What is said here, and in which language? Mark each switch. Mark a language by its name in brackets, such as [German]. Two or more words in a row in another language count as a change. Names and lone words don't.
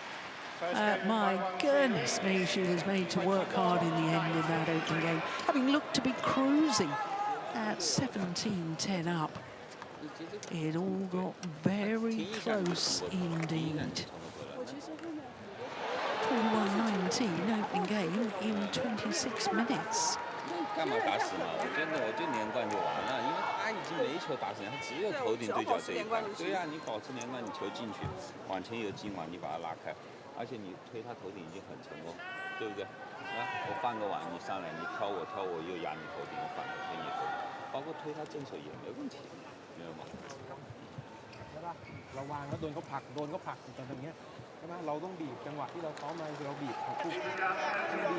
[English] My goodness me, she was made to work hard in the end in that opening game, having looked to be cruising at 17-10 up. It all got very close indeed. 21-19 opening game in 26 minutes. [Chinese] 干嘛打死呢？我就连贯就完了，因为他已经没球打死人，他只有头顶对角这一块。对呀，你保持连贯，你球进去，往前有进网，你把它拉开，而且你推他头顶已经很成功，对不对？啊，我放个网，你上来，你挑我又压你头顶，我反推你头顶，包括推他正手也没问题，明白吗？ [Thai] ใช่ป่ะเราวางแล้วโดนเขาผลักตรงนี้ใช่ไหมเราต้องบีบจังหวะที่เราซ้อมมาคือเราบีบเขาปุ๊บบี